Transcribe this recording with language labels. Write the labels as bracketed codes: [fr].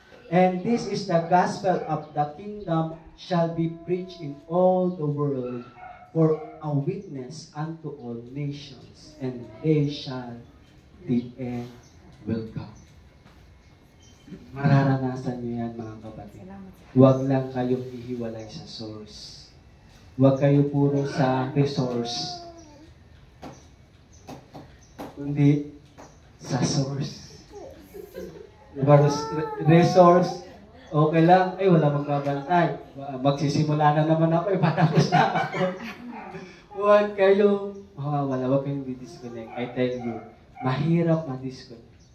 [en] And this is the gospel of the kingdom shall be preached in all the world for a witness unto all nations, and they shall the end will come. [tl] Mararanasan niyo yan, mga kapatid. Huwag lang kayong ihiwalay sa source. Huwag kayo puro sa resource. Kundi sa source. Diba, resource, okay lang, ay wala magbabantay. Magsisimula na naman ako, patapos na ako. Huwag kayong mawawala, huwag kayong di-disconnect. [en] I tell you, [tl] mahirap ma-disconnect.